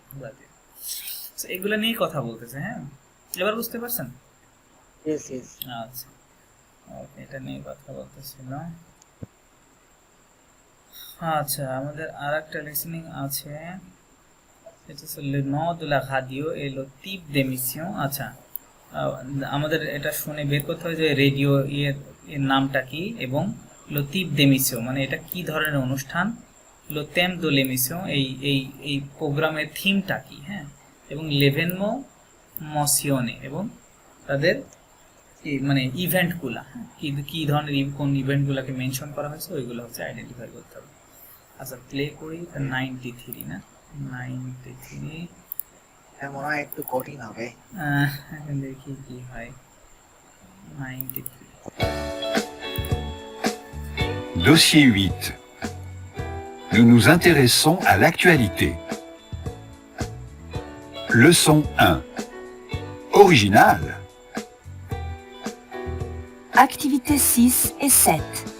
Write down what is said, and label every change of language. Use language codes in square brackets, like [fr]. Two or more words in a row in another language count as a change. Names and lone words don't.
[bn] এগুলো নিয়ে কথা বলতেছে। হ্যাঁ, এবার বুঝতে পারছেন? [en] Yes, yes. [bn] আচ্ছা, ওকে, এটা নিয়ে কথা বলতেছিল। আচ্ছা, আমাদের আর একটা লিসনিং আছে, এটা হচ্ছে [fr] le nom de la radio et le type d'émission। [bn] আচ্ছা, আমাদের এটা শুনে বের করতে হবে যে রেডিও এর নামটা কি, এবং [fr] le type d'émission [bn] মানে এটা কি ধরনের অনুষ্ঠান, [fr] le thème de l'émission [bn] এই প্রোগ্রামের থিমটা কি। হ্যাঁ, এবং [fr] l'événement mentionné [bn] এবং তাদের মানে ইভেন্টগুলা, কি ধরনের কোন ইভেন্টগুলোকে মেনশন করা হয়েছে ওইগুলো হচ্ছে আইডেন্টিফাই করতে হবে। আচ্ছা, প্লে করি। 93 না, 93 মনে হয় একটু কঠিন হবে। এখন দেখি কি হয়। 93 [fr] Dossier 8. Nous nous intéressons à l'actualité. Leçon 1. Original. Activités 6 et 7.